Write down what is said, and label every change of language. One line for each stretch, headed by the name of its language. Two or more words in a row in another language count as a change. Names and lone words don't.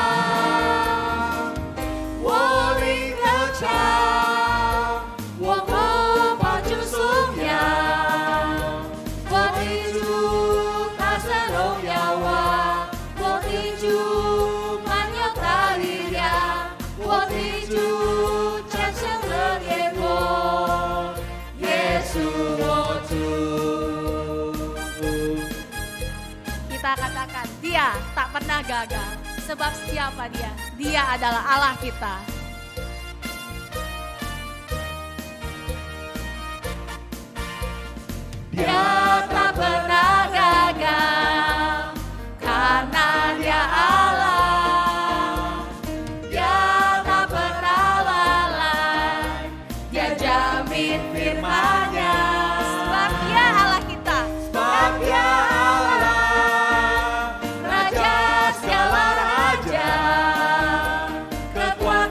Chinese: 我灵歌唱，我口把主颂扬。我的主，他是荣耀王，我的主满有大力量，我的主战胜了烈火，耶稣我主。
Malay: kita katakan Dia tak pernah gagal. Sebab siapa Dia? Dia adalah Allah kita. Dia tak pernah gagal, karena Dia Allah. Dia tak pernah lalai, Dia jamin firman-Nya. Sebab Dia Allah kita. Sebab Dia Allah, Raja segala raja, kekuatan